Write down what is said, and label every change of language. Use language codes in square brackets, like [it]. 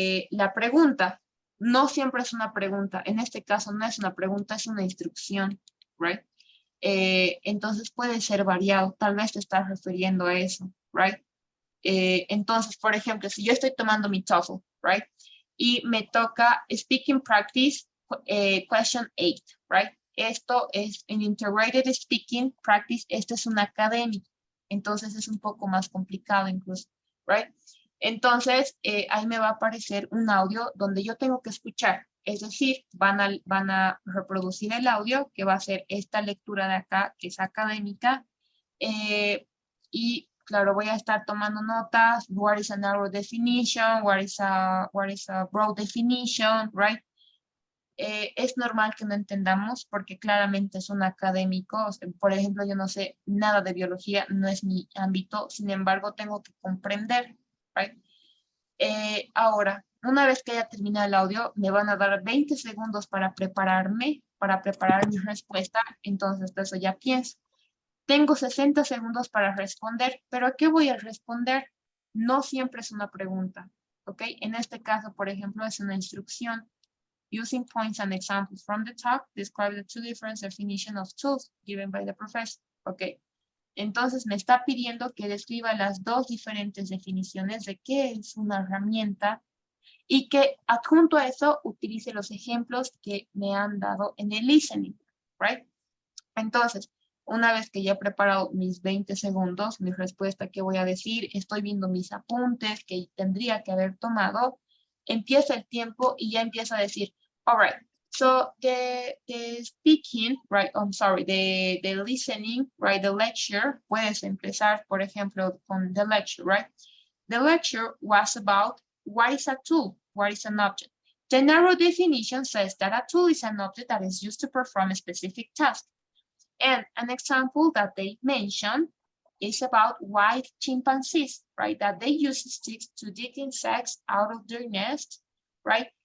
[es] La pregunta no siempre es una pregunta, en este caso no es una pregunta, es una instrucción, right? Entonces puede ser variado, tal vez te estás refiriendo a eso, right? Entonces, por ejemplo, si yo estoy tomando mi TOEFL, right? Y me toca Speaking Practice, Question 8, right? Esto es en Integrated Speaking Practice, esto es una académica, entonces es un poco más complicado incluso, right? Entonces, ahí me va a aparecer un audio donde yo tengo que escuchar, es decir, van a reproducir el audio que va a ser esta lectura de acá, que es académica, y claro, voy a estar tomando notas, [en] what is a narrow definition, what is a broad definition, [es] right? Es normal que no entendamos porque claramente son académicos. Por ejemplo, yo no sé nada de biología, no es mi ámbito, sin embargo, tengo que comprender, right? Ahora, una vez que haya terminado el audio, me van a dar 20 segundos para prepararme, para preparar mi respuesta, entonces de eso ya pienso. Tengo 60 segundos para responder, pero ¿a qué voy a responder? No siempre es una pregunta, ¿ok? En este caso, por ejemplo, es una instrucción. [en] Using points and examples from the talk, describe the two different definitions of tools given by the professor. [es] ¿Ok? Entonces me está pidiendo que describa las dos diferentes definiciones de qué es una herramienta y que adjunto a eso utilice los ejemplos que me han dado en el listening, right? Entonces, una vez que ya he preparado mis 20 segundos, mi respuesta que voy a decir, estoy viendo mis apuntes que tendría que haber tomado, empieza el tiempo y ya empiezo a decir, [en] all right, so the speaking, right, I'm sorry, the listening, right, the lecture, [es] puedes empezar, por ejemplo, con the lecture, right? [en] The lecture was about what is a tool, what is an object. The narrow definition says that a tool is an object that is used to perform a specific task. And an example that they mention is about white chimpanzees, right? That they use sticks to dig insects out of their nest, right?